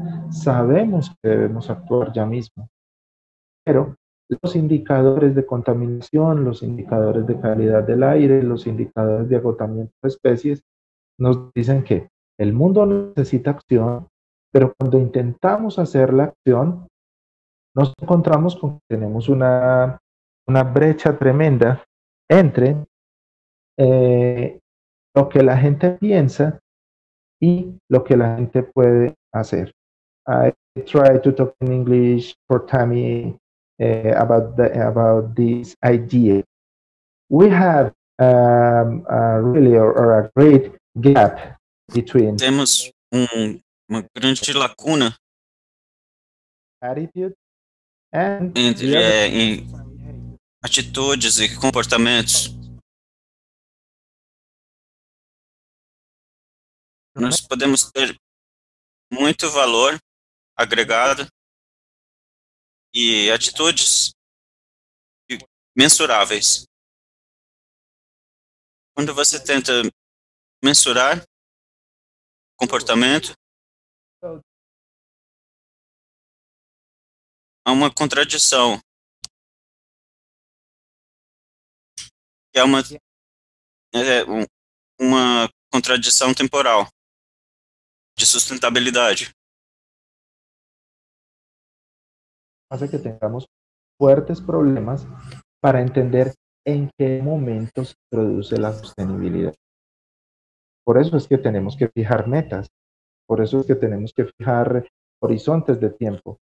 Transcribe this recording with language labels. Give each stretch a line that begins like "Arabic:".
Spanish: Sabemos que debemos actuar ya mismo, pero los indicadores de contaminación, los indicadores de calidad del aire, los indicadores de agotamiento de especies nos dicen que el mundo necesita acción, pero cuando intentamos hacer la acción, nos encontramos con que tenemos una brecha tremenda entre lo que la gente piensa y lo que la gente puede hacer.
English: I try to talk in English for Tammy about this idea. We have a really or a great gap between
Portuguese: Temos uma grande lacuna
English: attitude and
Portuguese: entre
English: the other.
Portuguese: em atitudes e comportamentos. Nós podemos ter muito valor agregado e atitudes mensuráveis. Quando você tenta mensurar comportamento, há uma contradição, que é uma contradição temporal, de sustentabilidade.
Spanish: Hace que tengamos fuertes problemas para entender en qué momento se produce la sostenibilidad. Por eso es que tenemos que fijar metas, por eso es que tenemos que fijar horizontes de tiempo.